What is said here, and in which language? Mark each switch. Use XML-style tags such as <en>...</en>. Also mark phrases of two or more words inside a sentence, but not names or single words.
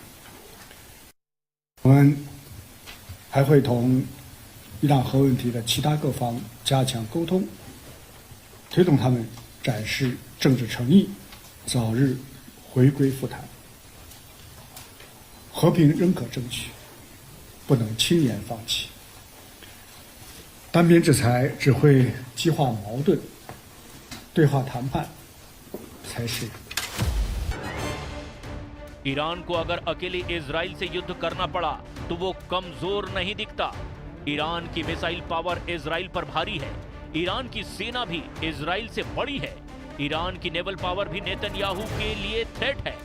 <zh>我们还会同伊朗核问题的其他各方加强沟通，推动他们展示政治诚意，早日回归复谈。和平仍可争取，不能轻言放弃。单边制裁只会激化矛盾，对话谈判才是。</zh> <hi>ईरान को अगर अकेले इजराइल से युद्ध करना पड़ा तो वो कमजोर नहीं दिखता। ईरान की</hi> <en>missile power</en> <hi>इजराइल पर भारी है। ईरान की सेना भी इजराइल से बड़ी है। ईरान की</hi> <en>naval power</en> <hi>भी नेतन्याहू के लिए थ्रेट है।</hi>